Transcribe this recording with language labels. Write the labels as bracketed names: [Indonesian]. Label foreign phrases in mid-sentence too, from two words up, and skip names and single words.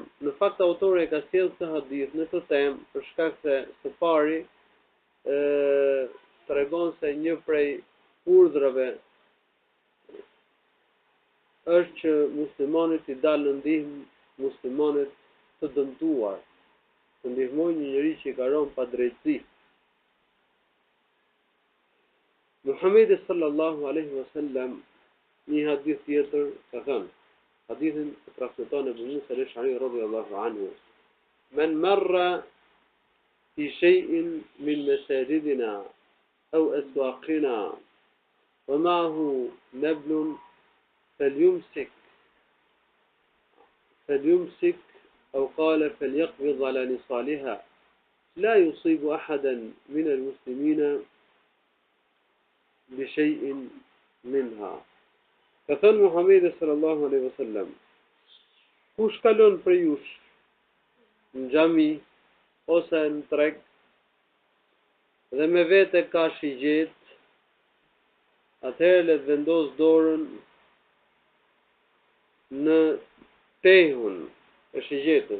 [Albanian] Në fakt autori ka sjellë këtë hadith në këtë temë për shkak se së pari tregon se një prej urdhrave është që muslimanit i dalë në ndihmë muslimanit të dëmtuar, të ndihmojnë një njeri që i ka rënë pa drejtësi. Muhamedi [Arabic] صلى الله عليه وسلم [Albanian] një hadith tjetër ka thënë, hadithin e transmeton Abu Musa al-Ash'ari [Arabic] رضي الله عنه: "من مر في شيء من مساجدنا أو أسواقنا ومعه نبل فليمسك أو قال فليقبض على نصالها لا يصيب أحدا من المسلمين بشيء منها." [Albanian] Këthën Muhamedi [Arabic] صلى الله عليه وسلم, [Albanian] kush kalon për jush në xhami ose në treg dhe me vete ka shigjet, atëherë le të vendos dorën në tehun e shigjetës.